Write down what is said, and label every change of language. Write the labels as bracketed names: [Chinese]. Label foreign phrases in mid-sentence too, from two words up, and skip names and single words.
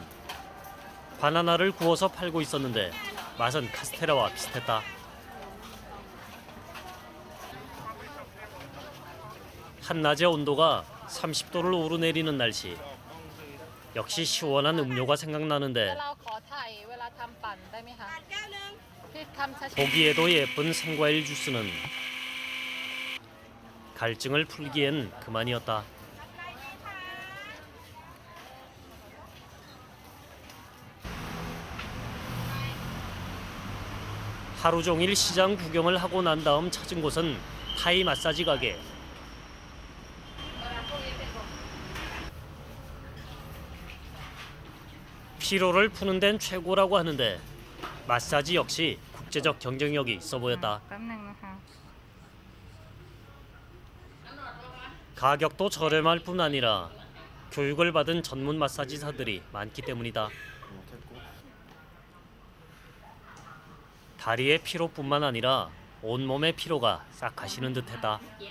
[Korean] 바나나를 구워서 팔고 있었는데 맛은 카스테라와 비슷했다. 한낮의 온도가 30도를 오르내리는 날씨. 역시 시원한 음료가 생각나는데 [Thai] เราขอถ่ายเวลาทำปั่นได้ไหมคะที่ทำช้าๆ [Korean] 보기에도 예쁜 생과일 주스는 갈증을 풀기엔 그만이었다. 하루 종일 시장 구경을 하고 난 다음 찾은 곳은 타이 마사지 가게. 피로를 푸는 데는 최고라고 하는데 마사지 역시 국제적 경쟁력이 있어 보였다. [Thai] แป๊บนึงนะคะ [Korean] 가격도 저렴할 뿐 아니라 교육을 받은 전문 마사지사들이 많기 때문이다. 다리의 피로뿐만 아니라 온몸의 피로가 싹 가시는 듯했다.